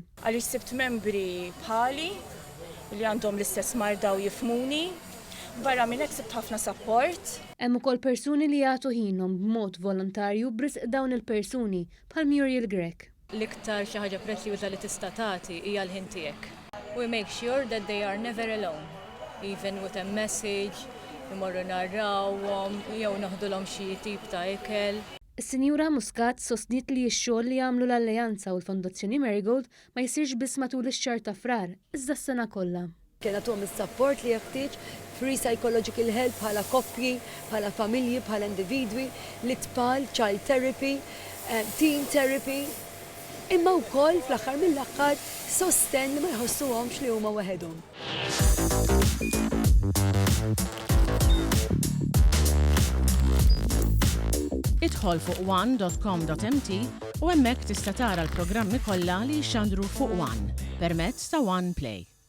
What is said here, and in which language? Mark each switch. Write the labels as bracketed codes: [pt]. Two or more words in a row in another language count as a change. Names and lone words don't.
[mt] Għaliex sibt membri bħali li għandhom l-istess marda u jifhmuni, barra minn hekk sibt ħafna support. Hemm ukoll persuni li jagħtu ħinhom b'mod volontarju brisq dawn il-persuni bħal Muriel Grek. L-iktar xi ħaġa prezzjuża li tista' tagħti hija l-ħin tiegħek. [en] We make sure that they are never alone, even with a message, [mt] imorru narrawhom, jew naħdulhom xi tip ta' ikel. Is-Sinjura Muscat sostniet li x-xogħol li jagħmlu l-Alleanza u l-Fondazzjoni Marigold ma jsirx biss matul ix-xahar ta' frar, iżda s-sena kollha. Kien għatuhom is-support li jeħtieġ, [en] free psychological help [mt] bħala koppji, bħala familji, bħala individwi, l-itfal, [en] child therapy, teen therapy, [mt] imma wkoll fl-aħħar mill-aħħar sosten li ma jħossuhomx li huma waħedhom. Idħol fuq one.com.mt u hemmhekk tista' tara l-programmi kollha li jxandru fuq One permezz ta' One Play.